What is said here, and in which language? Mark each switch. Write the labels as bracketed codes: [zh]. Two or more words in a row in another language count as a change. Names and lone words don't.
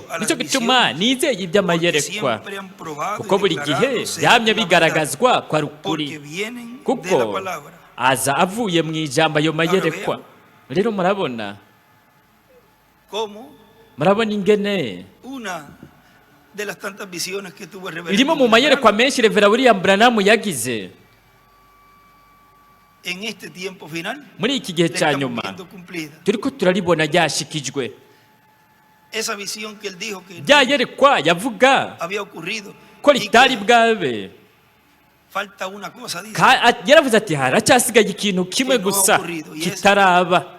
[rw] nicyo gituma nizeye iby'amayerekwa, kuko buri gihe byamye bigaragazwa ko ari ukuri, kuko aza avuye mu ijambo ayo mayerekwa. [rn] rero murabona ingene irimo mu mayerekwa menshi Revera William Branham yagize muri iki gihe cya nyuma. turiko turaribona ryashikijwe. rya yerekwa yavuga ko ritari bwabe. yaravuze ati haracyasigaye ikintu kimwe gusa kitaraba.